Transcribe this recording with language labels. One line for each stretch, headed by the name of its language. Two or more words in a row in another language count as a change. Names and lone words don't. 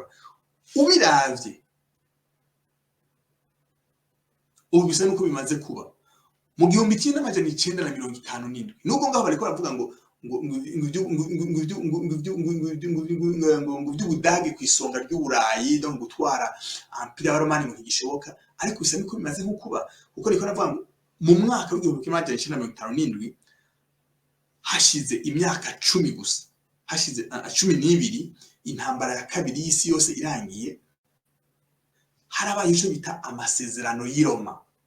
Rundi: Ubiravye ubu bisa nuko bimaze kuba mu 1957 nubwo ngaho bariko baravuga ngo Ubudagi kwisonga ry'Uburayi no gutwara empire y'Abaromani mu gishoboka, ariko bisa nuko bimaze kuba kuko niko navuga ngo mu mwaka w'1957 hashize imyaka 10 gusa, hashize 12 intambara ya kabiri y'isi yose irangiye, harabaye icyo bita amasezerano y'i Roma.